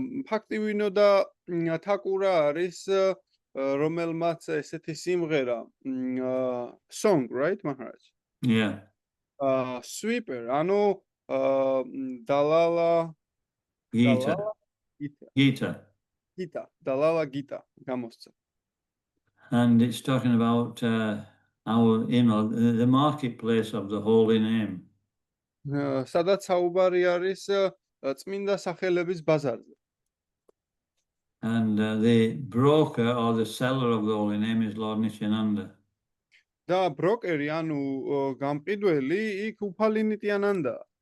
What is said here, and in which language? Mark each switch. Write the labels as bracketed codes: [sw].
[ka] ფაქტივინოდა თაკურა არის რომელმაც ესეთი სიმღერა [en] song, right, Maharaj? Yeah. [ka] Sweeper, ანუ dalala Gita. dalala gita გამოსცა. [en] And it's talking about our, the marketplace of the holy name. [ka] სადაც საუბარი არის წმინდა სახელების ბაზარზე. [en] And the broker or the seller of the holy name is Lord Nityananda. [ka] და ბროკერი, ანუ გამყიდველი იქ უფალი ნიტიანანდა.